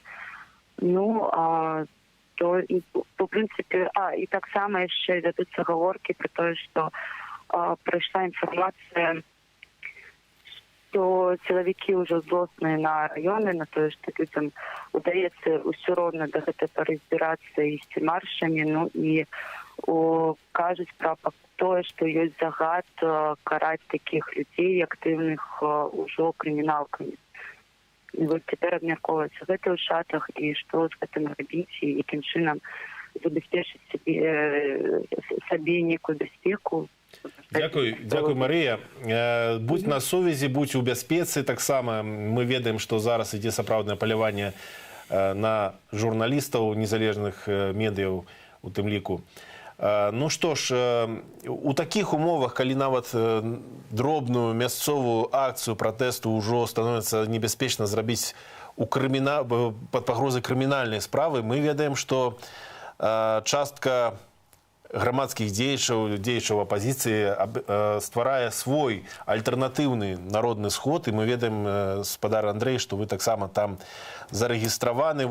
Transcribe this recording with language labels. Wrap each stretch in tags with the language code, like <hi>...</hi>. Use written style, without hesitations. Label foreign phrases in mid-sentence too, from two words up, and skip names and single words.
<be>Ну, то, по прынцыпе, і таксама яшчэ вядуцца гаворкі пра тое, што прыйшла інфармацыя, што сілавікі ўжо злосныя на раёны, на тое, што людзям удаецца ўсё роўна да гэтай пары збірацца і ісці маршамі, ну і кажуць пра тое, што ёсць загад караць такіх людзей актыўных ужо крыміналкамі. І вось цяпер абмяркоўваецца гэта ў чатах, і што з гэтым рабіць, і якім чынам забяспечыць сабе некую бяспеку. Дякую, Марія. Будь на сувязі, будь у бяспецы. Таксама мы ведаем, што зараз ідзе сапраўднае паляванне на журналістаў незалежных медыяў у тым ліку. Ну што ж, у такіх умовах, калі нават дробную мясцовую акцыю пратэсту ўжо становіцца небяспечна зрабіць пад пагрозай крымінальнай справы, мы ведаем, што частка грамадскіх дзеячаў апазіцыі стварае свой альтэрнатыўны народны сход, і мы ведаем, спадар Андрэй, што вы таксама там зарэгістраваны.</be>